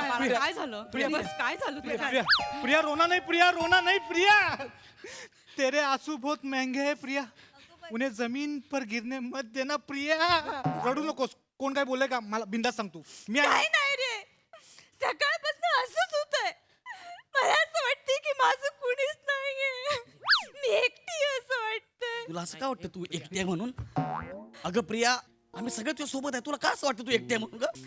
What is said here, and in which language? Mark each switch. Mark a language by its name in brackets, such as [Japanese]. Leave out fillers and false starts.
[Marathi] काय काय झालं बस काय झालं तुला? [Hindi] प्रिया प्रिया रोना नहीं प्रिया, रोना नहीं प्रिया. तेरे आंसू बहुत महंगे हैं प्रिया, उन्हें जमीन पर गिरने मत देना प्रिया. [Marathi] रडू नकोस. कोण काय बोलले का मला बिंदास सांग तू. मी काय नाही रे, सकाळपासून असंच होतंय. मला असं वाटतंय की माझं कुणीच नाहीये, मी एकटी आहे असं वाटतंय. तुला असं का वाटतं तू एकटी आहे म्हणून? अगं प्रिया, आम्ही सगळे तुझ्या सोबत आहे. तुला का असं वाटतं तू एकटी आहे म्हणून ग?